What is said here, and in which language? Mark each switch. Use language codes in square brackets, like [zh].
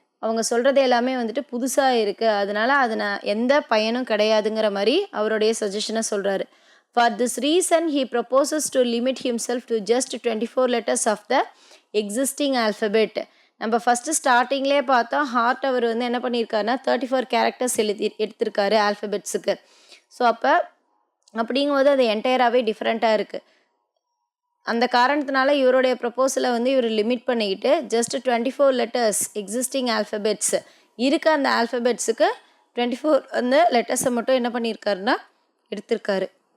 [ta] அவங்க சொல்கிறது எல்லாமே வந்துட்டு புதுசாக இருக்குது, அதனால் அதில் எந்த பயனும் கிடையாதுங்கிற மாதிரி அவருடைய சஜஷனை சொல்கிறாரு. [en] For this reason, he proposes to limit himself to just 24 letters of the existing alphabet. [ta] நம்ம ஃபஸ்ட்டு ஸ்டார்டிங்லேயே பார்த்தோம் ஹார்ட் அவர் வந்து என்ன பண்ணியிருக்காருன்னா 34 கேரக்டர்ஸ் எடுத்திருக்காரு ஆல்ஃபபெட்ஸுக்கு. ஸோ அப்படிங்கும்போது அது என்டையராகவே டிஃப்ரெண்ட்டாக இருக்குது. அந்த காரணத்தினால இவருடைய ப்ரப்போசலை வந்து இவர் லிமிட் பண்ணிக்கிட்டு ஜஸ்ட் 24 லெட்டர்ஸ் எக்ஸிஸ்டிங் ஆல்ஃபபெட்ஸ் இருக்க அந்த ஆல்ஃபபெட்ஸுக்கு 24 அந்த லெட்டர்ஸை மட்டும் என்ன பண்ணியிருக்காருன்னா எடுத்திருக்காரு.